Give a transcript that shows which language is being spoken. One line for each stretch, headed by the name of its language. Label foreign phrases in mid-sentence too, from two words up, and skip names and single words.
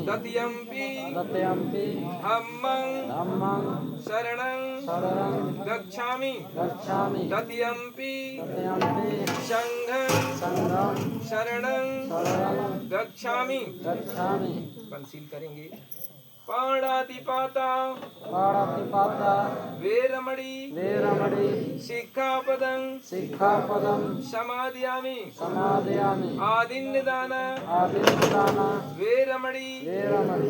Pali: तृतीयम्पि तृतीयम्पि धम्मं धम्मं शरणं शरणं गच्छामि गच्छामि तृतीयम्पि तृतीयम्पि संघं संघं शरणं शरणं गच्छामि। गच्छामि।
Hindi: पंसील करेंगे।
Pali: पाणातिपाता पाणातिपाता वेरमणि वेरमणि सिक्खापदं सिक्खापदं समादयामि समादयामि आदिन्नदान आदिन्नदान वेरमणि वेरमणि